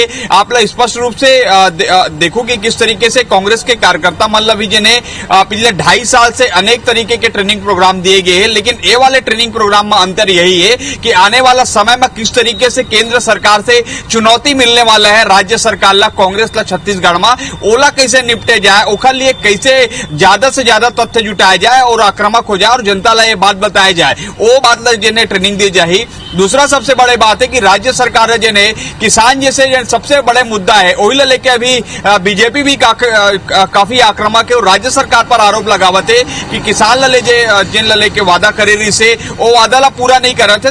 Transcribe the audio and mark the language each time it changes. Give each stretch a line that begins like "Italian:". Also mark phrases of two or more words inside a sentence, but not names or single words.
Hindi: आप लोग स्पष्ट रूप से देखो कि किस तरीके से कांग्रेस के कार्यकर्ता मतलब जिन्हें पिछले 2.5 साल से अनेक तरीके के
English: training program
Hindi: दिए गए हैं, लेकिन ये वाले
English: training program
Hindi: में अंतर यही है कि आने वाला समय में किस तरीके से केंद्र सरकार से चुनौती मिलने वाला है राज्य सरकार ला कांग्रेस ला छत्तीसगढ़ में ओला कैसे निपटे जाए, ओखर लिए कैसे ज्यादा से ज्यादा तथ्य जुटाया जाए और आक्रामक हो जाए और जनता ला ये बात बताया जाए, वो बात ला जिन्हें ट्रेनिंग दी जाए। दूसरा सबसे बड़ी बात है कि राज्य सरकार जिन्हें किसान जैसे सबसे बड़े मुद्दा है वही लेके अभी बीजेपी भी काफी आक्रामक है और राज्य सरकार पर आरोप लगावत है कि किसान ला जिन ला लेके वादा करे रही से वो वादा ला पूरा नहीं कर रहे थे।